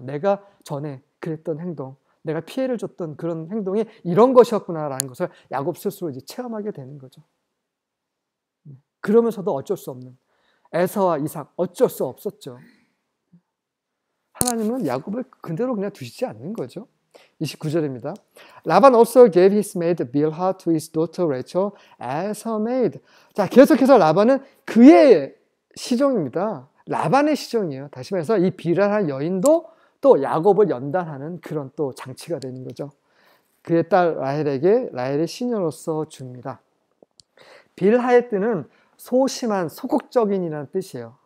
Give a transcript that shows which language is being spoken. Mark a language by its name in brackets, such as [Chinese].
[Korean] 내가 전에 그랬던 행동, 내가 피해를 줬던 그런 행동이 이런 것이었구나라는 것을 야곱 스스로 이제 체험하게 되는 거죠. 그러면서도 어쩔 수 없는 에서와 이삭, 어쩔 수 없었죠. 하나님은 야곱을 그대로 그냥 두시지 않는 거죠. 29절입니다. [English] 라반 also gave his maid Bilhah to his daughter Rachel as her maid. [Korean] 자, 계속해서 라반은 그의 시종입니다. 라반의 시종이에요. 다시 말해서 이 빌하라는 여인도 또 야곱을 연단하는 그런 또 장치가 되는 거죠. 그의 딸 라헬에게 라헬의 시녀로서 줍니다. 빌하의 뜻은 소심한, 소극적인이라는 뜻이에요.